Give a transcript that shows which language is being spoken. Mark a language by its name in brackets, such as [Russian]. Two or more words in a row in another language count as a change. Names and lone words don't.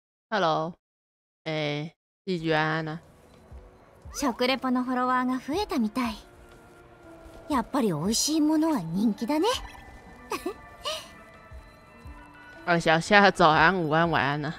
[Chinese] Hello，季居安安啊。 [Japanese] 食レポのフォロワーが増えたみたい。やっぱり美味しいものは人気だね。 [Chinese] 小夏早安、午安、晚安啊！